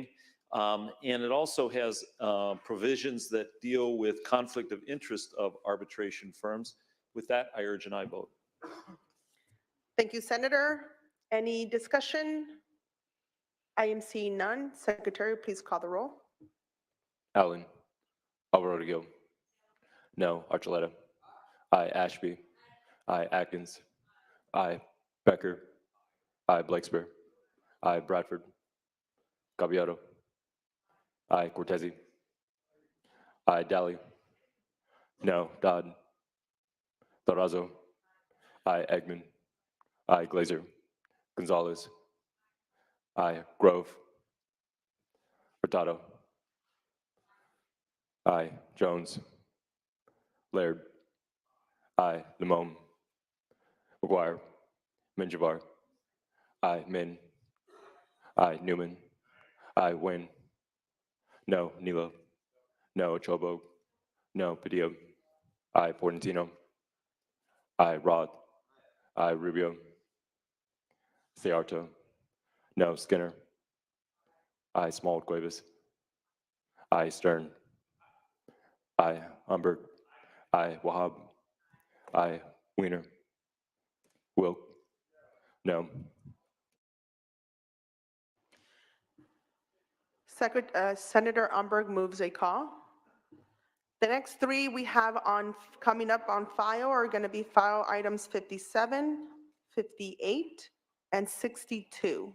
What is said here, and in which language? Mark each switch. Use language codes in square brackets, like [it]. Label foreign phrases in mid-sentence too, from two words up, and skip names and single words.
[en] And it also has provisions that deal with conflict of interest of arbitration firms. With that, I urge an aye vote. Thank you, Senator. Any discussion? I am seeing none. Secretary, please call the roll. Allen. Alvarado Gil. No. Archuleta. Aye. Ashby. Aye. Atkins. Aye. Becker. Aye. Blakespear. Aye. Bradford. Gabiado. Aye. Cortese. Aye. Daly. No. Dodd. Durazo. Aye. Eggman. Aye. Glazer. Gonzalez. Aye. Grove. Hurtado. Aye. Jones. Laird. Aye. Limon. McGuire. Minjavar. Aye. Min. Aye. Newman. Aye. Wynn. No. Nilo. No. Chobo. No. Padilla. Aye. Portantino. Aye. Roth. Aye. Rubio. Thearto. No. Skinner. Aye. Small Cuevas. Aye. Stern. Aye. Umberg. Aye. Wahab. Aye. Wiener. Wilk. No. Senator Umberg moves a call. The next three we have coming up on file are going to be file items 57, 58, and 62.